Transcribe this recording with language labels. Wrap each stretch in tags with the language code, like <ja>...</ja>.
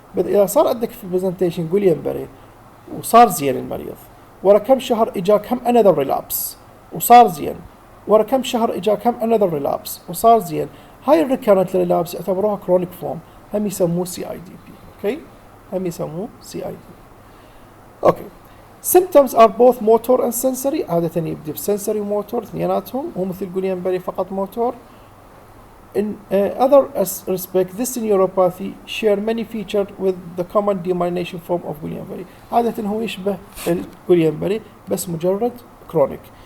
<ar>بس إذا صار عندك في البرزنتيشن جوليان-باري وصار زين المريض ورا كم شهر إجاك هم another relapse وصار زين، ورا كم شهر إجاك هم another relapse وصار زين، هاي الريكارنت ريلابس يعتبروها كرونيك فورم هم يسموه CIDP. أوكي هم يسموه CIDP.</ar> <en>Okay symptoms are both motor and sensory.</en> <ar>عادة يبدأ بsensory وموتور اثنيناتهم، مو مثل Guillain-Barré فقط موتور.</ar> <en>In other respects, this neuropathy share many features with the common demyelination form of Guillain-Barré.</en> <ar>عادة هو يشبه Guillain-Barré بس مجرد كرونيك.</ar>